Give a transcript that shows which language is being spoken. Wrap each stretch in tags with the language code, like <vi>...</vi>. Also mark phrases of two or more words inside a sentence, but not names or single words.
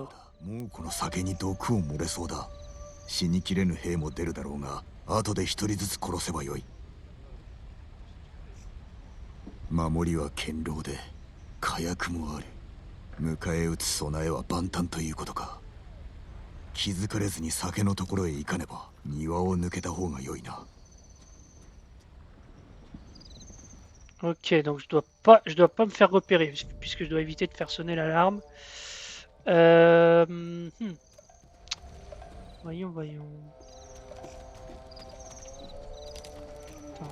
<ja>もうこの酒に毒を漏れそうだ。死にきれぬ兵も出るだろうが、後で一人ずつ殺せばよい。守りは堅牢で火薬もある。迎え撃つ備えは万端ということか。気づかれずに酒のところへ行かねば庭を抜けた方が良いな。</ja> <fr>Ok, donc je dois pas me faire repérer puisque je dois éviter de faire sonner l'alarme. Voyons. Attends.</fr>